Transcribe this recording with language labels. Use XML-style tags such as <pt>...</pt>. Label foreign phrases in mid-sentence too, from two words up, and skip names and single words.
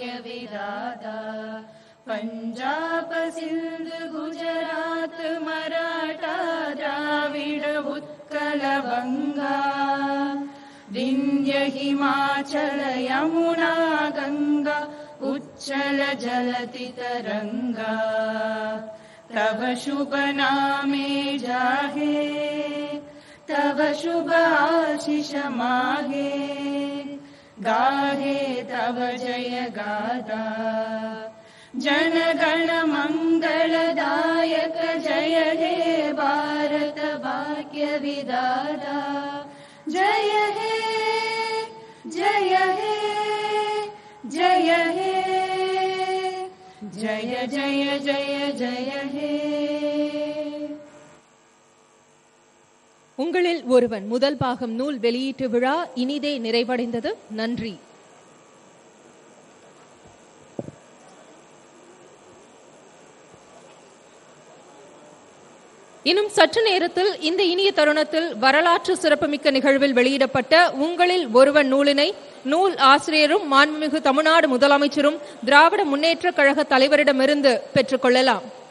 <bn>বিধাতা পাঞ্জাব সিন্ধু গুজরাট মারাঠা দ্রাবিড় উৎকল বঙ্গ বিন্ধ্য হিমাচল যমুনা গঙ্গা উচ্ছল জলধি তরঙ্গ তব শুভ নামে জাগে তব শুভ আশিস মাগে গাহে তব জয় গাথা জনগণ মঙ্গলদায়ক জয় হে ভারত ভাগ্য বিধাতা জয় হে জয় হে জয় হে জয় জয় জয় জয় হে.</bn> <ta>உங்களில் ஒருவன் முதல் பாகம் நூல் வெளியீட்டு விழா இனிதே நிறைவடைந்தது. நன்றி. இன்னும் சற்று நேரத்தில் இந்த இனிய தருணத்தில் வரலாற்று சிறப்புமிக்க நிகழ்வில் வெளியிடப்பட்ட உங்களில் ஒருவன் நூலினை நூல் ஆசிரியரும் மாண்புமிகு தமிழ்நாடு முதலமைச்சரும் திராவிட முன்னேற்ற கழக தலைவரிடமிருந்து பெற்றுக் கொள்ளலாம்.</ta>